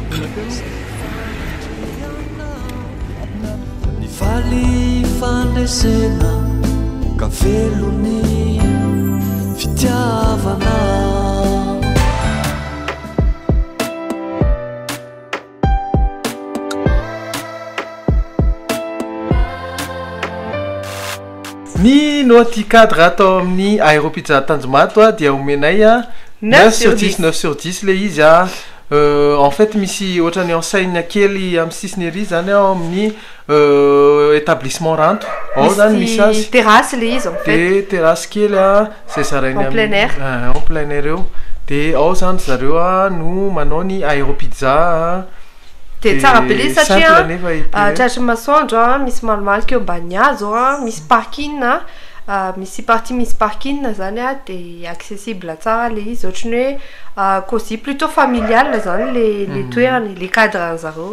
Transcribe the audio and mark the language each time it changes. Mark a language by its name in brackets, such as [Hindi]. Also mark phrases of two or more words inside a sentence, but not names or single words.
[Malagasy] Ny valy fandresena ka velony fitiavana Ny note cadre atao amin'ny aéropizza Tanjombato dia omenay a [French] 9 sur 10 9 sur 10 [Malagasy] le izy a. [French] En fait [Malagasy] misy ohatrany enseigne kely amin'ny sisiny ery zany ao amin'ny établissement Ranto. Ao zany misy azy. Terrasse le izy [French] en fait. [Malagasy] Dia terrasse kely a zay zarainy [French] en plein air. En plein air eo. [Malagasy] Dia ao zany zareo a no manao ny aéropizza a. Dia tsara be le satria tratry masoandro a misy malomaloka eo ambany hazo a, misy parking a, misy partie misy parking zany a, dia accessible tsara le izy ohatrany hoe cosy [French] plutôt familial [Malagasy] zany le toerany le cadre zareo.